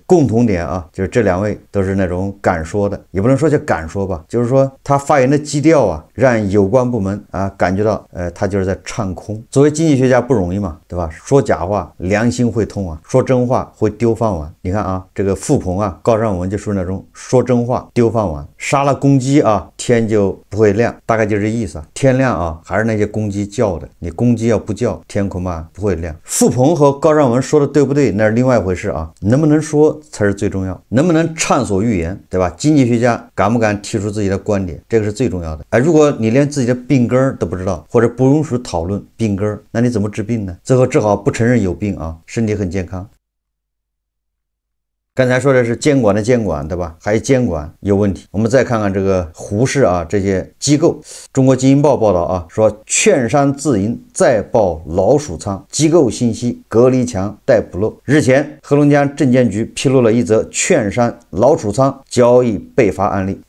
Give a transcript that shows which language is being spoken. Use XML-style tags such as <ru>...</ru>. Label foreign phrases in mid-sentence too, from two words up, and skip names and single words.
<zh>共同點啊，就是這兩位都是那種敢說的，也不能說叫敢說吧，就是說他發言的基調啊，讓有關部門啊感覺到，他就是在唱空。作為經濟學家不容易嘛，对吧？說假話良心會痛啊，說真話會丟飯碗。你看啊，這個傅鵬啊，高尚文就是那種說真話丟飯碗，殺了公雞啊，天就不會亮，大概就這意思啊。天亮啊，還是那些公雞叫的，你公雞要不叫，天恐怕不會亮。傅鵬和高尚文說的對不對，那是另外一回事啊，能不能說才是最重要，能不能暢所欲言，對吧？經濟學家敢不敢提出自己的觀點，這個是最重要的。哎，如果你連自己的病根都不知道，或者不允許討論病根，那你怎麼治病呢？最後只好不承認有病啊，身體很健康。刚才說的是監管的監管，對吧？還有監管有問題。我們再看看這個胡適啊，這些機構。中國經營報報道啊，說券商自營再爆老鼠倉，機構信息隔離牆待補漏。日前，黑龍江證監局披露了一則券商老鼠倉交易被罰案例。</zh>